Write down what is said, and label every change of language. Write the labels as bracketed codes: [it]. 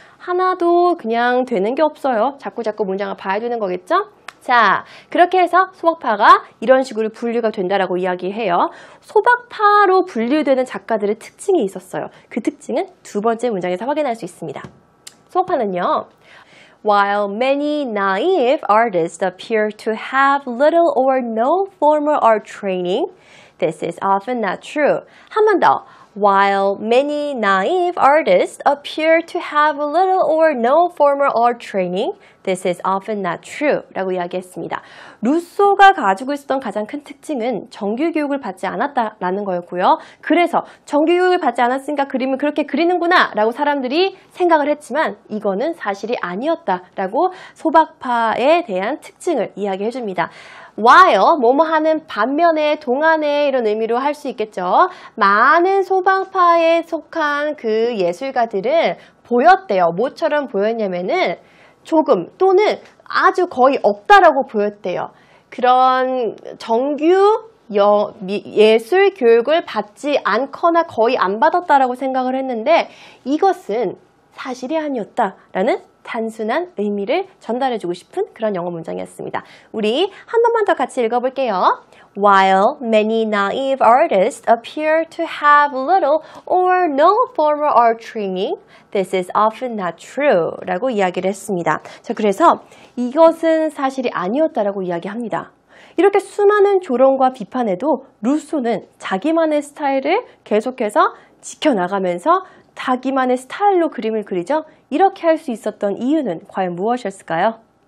[ko] 하나도 그냥 되는 게 없어요. 자꾸 문장을 봐야 되는 거겠죠? 자, 그렇게 해서 소박파가 이런 식으로 분류가 된다라고 이야기해요. 소박파로 분류되는 작가들의 특징이 있었어요. 그 특징은 두 번째 문장에서 확인할 수 있습니다. 소박파는요. [en] While many naive artists appear to have little or no formal art training, this is often not true. [ko] 한 번 더. [en] While many naive artists appear to have little or no formal art training, this is often not true. [ko] 라고 이야기했습니다. 루소가 가지고 있었던 가장 큰 특징은 정규교육을 받지 않았다라는 거였고요. 그래서 정규교육을 받지 않았으니까 그림을 그렇게 그리는구나 라고 사람들이 생각을 했지만 이거는 사실이 아니었다라고 소박파에 대한 특징을 이야기해 줍니다. while 뭐뭐 하는 반면에 동안에 이런 의미로 할 수 있겠죠. 많은 소박파에 속한 그 예술가들은 보였대요. 뭐처럼 보였냐면은 조금 또는 아주 거의 없다라고 보였대요. 그런 정규 예술 교육을 받지 않거나 거의 안 받았다라고 생각을 했는데 이것은 사실이 아니었다라는 단순한 의미를 전달해주고 싶은 그런 영어 문장이었습니다. 우리 한 번만 더 같이 읽어볼게요. [en] While many naive artists appear to have little or no formal art training, this is often not true [ko] 라고 이야기를 했습니다. 자, 그래서 이것은 사실이 아니었다라고 이야기합니다. 이렇게 수많은 조롱과 비판에도 루소는 자기만의 스타일을 계속해서 지켜나가면서 자기만의 스타일로 그림을 그리죠. 이렇게 할 수 있었던 이유는 과연 무엇이었을까요?